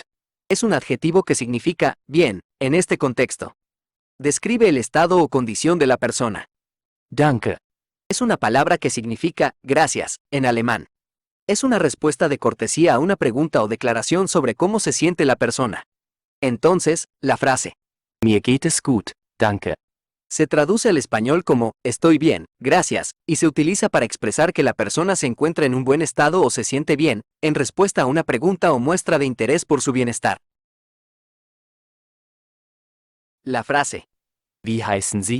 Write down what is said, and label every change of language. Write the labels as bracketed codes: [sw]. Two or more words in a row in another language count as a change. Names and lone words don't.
[es] Es un adjetivo que significa bien, en este contexto. Describe el estado o condición de la persona. [de] danke, [es] Es una palabra que significa gracias, en alemán. Es una respuesta de cortesía a una pregunta o declaración sobre cómo se siente la persona. Entonces, la frase [de] mir geht es gut, danke. [es] se traduce al español como estoy bien, gracias, y se utiliza para expresar que la persona se encuentra en un buen estado o se siente bien, en respuesta a una pregunta o muestra de interés por su bienestar. La frase [de] Wie heißen Sie?